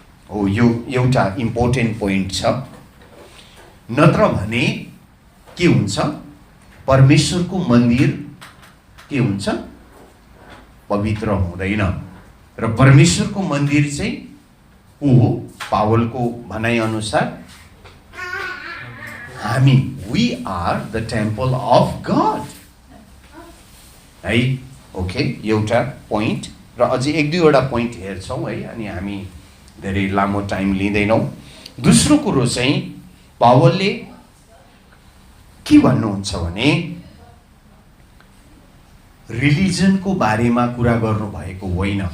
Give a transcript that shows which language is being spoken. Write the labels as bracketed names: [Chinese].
[Nepali] हो, यो एउटा इम्पोर्टेन्ट पोइन्ट छ। नत्र भने के हुन्छ, परमेश्वरको मन्दिर के हुन्छ, पवित्र हुँदैन। र परमेश्वरको मन्दिर चाहिँ को हो? पावलको भनाइ अनुसार हामी, [English] we are the temple of God [Nepali] है। ओके, एउटा पोइन्ट र अझै एक दुईवटा पोइन्ट हेर्छौँ है, अनि हामी धेरै लामो टाइम लिँदैनौँ। दोस्रो कुरो चाहिँ पावलले के भन्नुहुन्छ भने रिलिजनको बारेमा कुरा गर्नुभएको होइन।